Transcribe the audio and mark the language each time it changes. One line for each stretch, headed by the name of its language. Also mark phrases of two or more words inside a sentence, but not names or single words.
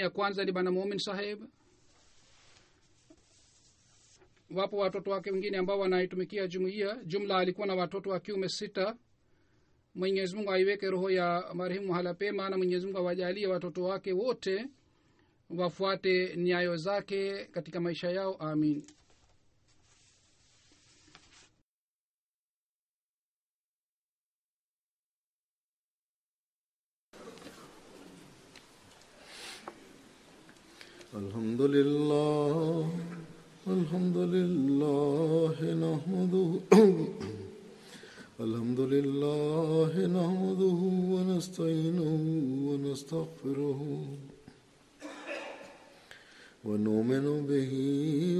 Swahili: Ya kwanza ni bwana Mumin Saheb. Wapo watoto wake wengine ambao wanaitumikia jumuiya. Jumla alikuwa na watoto wa kiume 6. Mwenyezi Mungu aiweke roho ya marehemu mahala pema na Mwenyezi Mungu awajalie watoto wake wote wafuate nyayo zake katika maisha yao. Amin.
Arabic: الحمد لله نحمده الحمد لله نحمده ونستعينه ونستغفره ونؤمن به